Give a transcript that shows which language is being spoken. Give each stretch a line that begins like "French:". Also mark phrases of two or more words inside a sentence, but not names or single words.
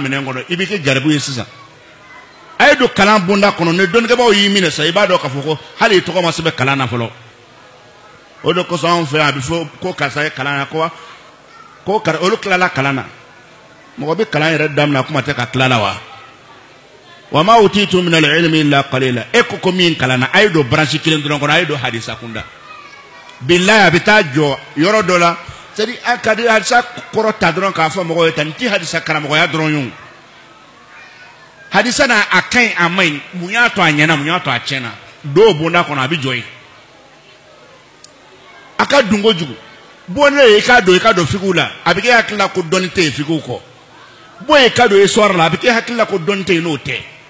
Bambara: minɛn kɔnɔ i bɛ kɛ garibu ye sisan a ye don kalan bonda kɔnɔ ni dɔnnikɛbaw y'i minɛ sa i b'a dɔn k'a fɔ ko hali i tɔgɔ ma sɛbɛn kalan na fɔlɔ o de kosɔn anw fɛ yan a bɛ fɔ ko karisa ye kalan na ko olu tilala kalan na mɔgɔ bɛ kalan yɛrɛ daminɛ kuma tɛ ka tila la wa
Arabic: وما أوتيتم من العلم إلا قليلا
Bambara: e ko min kalan na a ye don branche kelen dɔrɔn kɔnɔ a ye don hadisa kunda bilahi a bɛ taa jɔ yɔrɔ dɔ la
French: c'est à dire
Bambara: a ka di hadisa kɔrɔ ta dɔrɔn k'a fɔ mɔgɔw ye tan nin tɛ hadisa karamɔgɔya dɔrɔn ye o hadisa na a ka ɲi a ma ɲi mun y'a to a ɲɛna mun y'a to a tiɲɛna dɔw bonda kɔnɔ a bɛ jɔ yen a ka dun kojugu bonda ye i k'a don fikiw la a bɛ kɛ hakili la ko dɔnni tɛ yen fikiw kɔ bon ye k'a don histoire la a bɛ kɛ hakili la ko dɔnni tɛ yen n'o tɛ